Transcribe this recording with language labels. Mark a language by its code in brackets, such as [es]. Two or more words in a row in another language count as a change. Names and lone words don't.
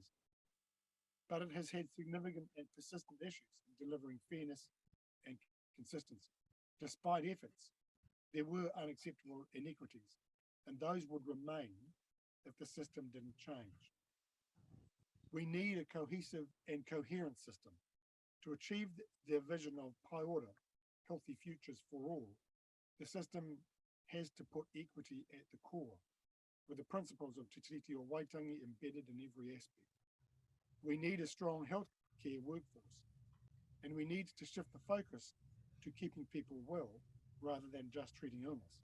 [en] But it has had significant and persistent issues in delivering fairness and consistency. Despite efforts, there were unacceptable inequities, and those would remain if the system didn't change. We need a cohesive and coherent system to achieve their vision of [mi] pai ora, [en] healthy futures for all. The system has to put equity at the core, with the principles of Te Tiriti o Waitangi embedded in every aspect. We need a strong healthcare workforce, and we need to shift the focus to keeping people well rather than just treating illness.